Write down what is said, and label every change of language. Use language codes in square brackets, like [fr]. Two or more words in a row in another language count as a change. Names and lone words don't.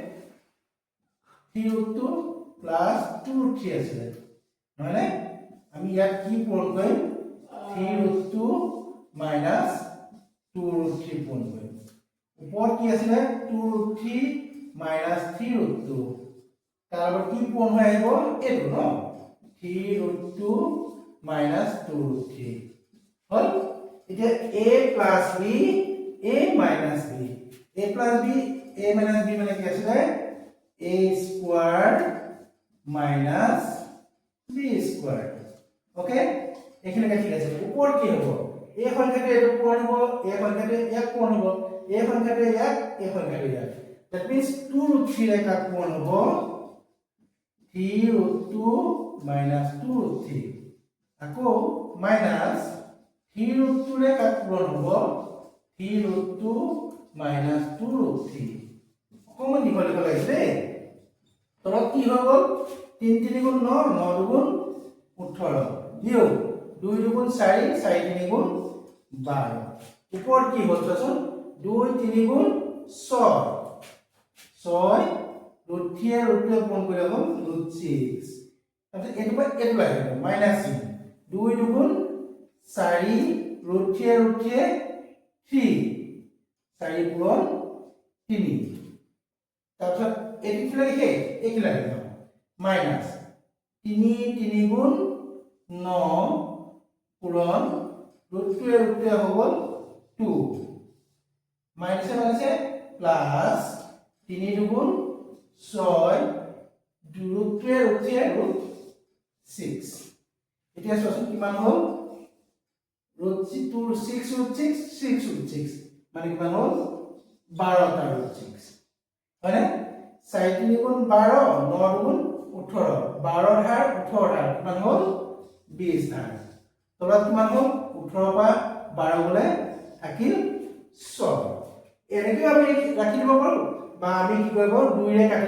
[as] 3√2 plus 2√3 আছে মানে আমি ইয়াত কি পূৰণ কৰিম 3√2 minus 2√3 পূৰণ কৰিম ওপৰত কি আছিল 2√3 minus 3√2 তাৰ লগত কি পূৰণ হৈ আহিব এটো ন 3√2 minus 2√3 হল এতিয়া a plus b a minus b a plus b a minus b মানে কি আছিল [en] a squared minus b squared [bn] ওকে এখানে ঠিক আছে উপর কি হবে [as] এই সংখ্যাটো এটো পূৰণ হ'ব এই সংখ্যাটো ইয়াক পূৰণ হ'ব এই সংখ্যাটো ইয়াক এই সংখ্যাটো ইয়াক [en] that means [as] 2√3 ৰে কাক পূৰণ হ'ব 3√2 minus 2√3 আকৌ minus 3√2 ৰে কাক পূৰণ হ'ব 3√2 minus 2√3 অকমান দীঘল দীঘল লাগিছে তলত কি হৈ গ'ল 3 3 [bn] গুণ 9 9 দুগুণ 18 বিয়োগ 2 দুগুণ 4 4 3 গুণ 12 উপর কি হচ্ছে শুন 2 3 গুণ 6 6 √3 √2 পূরণ করে হল √6 তাহলে এটো পর এটো লাগে মাইনাস 2 দুগুণ 4 √3 √3 3 4 পূরণ 3 তারপর এটি কি লাগে এই লাগে মাইনাস 3 3 গুণ 9 পূরণ √2 √2 হল 2 মাইনাসে মাইনাসে প্লাস 3 দুগুণ 6 √2 √3 √6 [as] এতিয়া সসন কিমান হল √2 6 √6 6 √6 মানে কিমান হল 12 টা √6 মানে 4 3 গুণ 12 9 গুণ 18 12 ধাৰ 18 ধাৰ কিমান হল 20 ধাৰ তলত কিমান হল 18 পা 12 গলে থাকিল 6 এনেকৈ আমি ৰাখি দিব পাৰো বা আমি কি কৰিব 2 ৰে কাটি